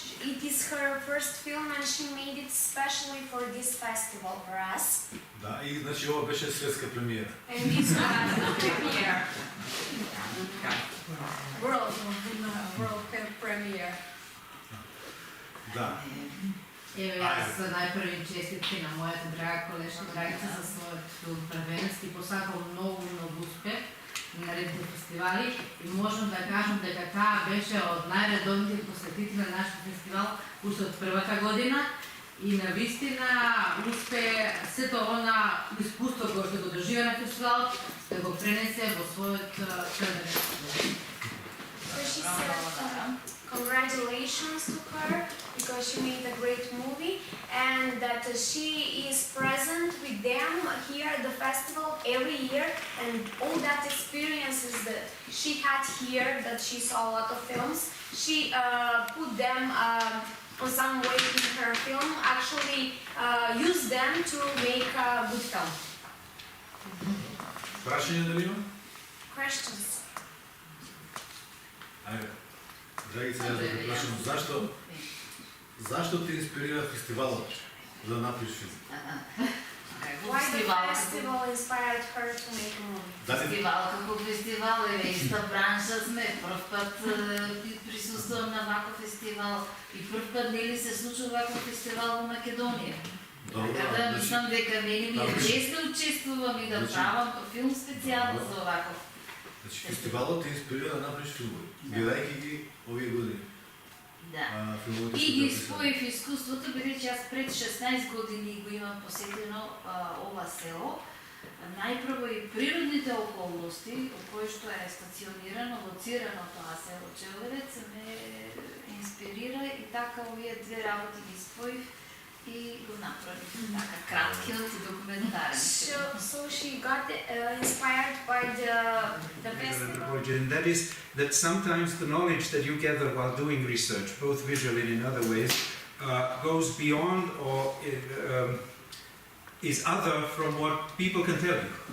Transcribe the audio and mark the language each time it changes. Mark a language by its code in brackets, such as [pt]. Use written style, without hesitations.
[en] It is her first film and she made it specially for this festival for us. [mk] Да, и значи ова беше светска премиера. [en] And this was the premiere. World premiere. [mk] Да. Еве, аз најпрви честитки на мојата драга колешка Драгица за својот филм Првенец и посакал многу успех на редни фестивали и можам да кажам дека таа беше од најредовните посетители на нашиот фестивал уште од првата година и навистина успе сето она искуство кое што го доживеа на фестивал да го пренесе во својот Првенец. [en] So she said congratulations to her because she made a great movie and that she is present with them here at the festival every year and all that experiences that she had here, that she saw a lot of films, she put them on some way in her film, actually used them to make a good film. [mk] Прашање дали има? [en] Questions? [mk] Ајде. Драгица, јас да те прашам, зашто те инспирира фестивалот за да направиш филм? [en] Why the festival inspired her to make a movie? [mk] Фестивал како фестивал е иста бранша сме. Прв пат присуствувам на ваков фестивал и прв пат нели се случува ваков фестивал во Македонија. Така да мислам дека мене ми е чест да учествувам и да правам филм специјално за ваков. Значи фестивалот те инспирира да направиш филмови, гледајќи ги овие години. Да. И ги споив искуството, бидејќи јас пред 16 години го имам посетено ова село. Најпрво и природните околности, во кои што е стационирано, лоцирано тоа село Челевец, ме инспирира и така овие две работи ги споив и го направив така краткиот документарен. [en] So she got inspired by the festival. And that is that sometimes the knowledge that you gather while doing research, both visually and in other ways, goes beyond or is other from what people can tell you.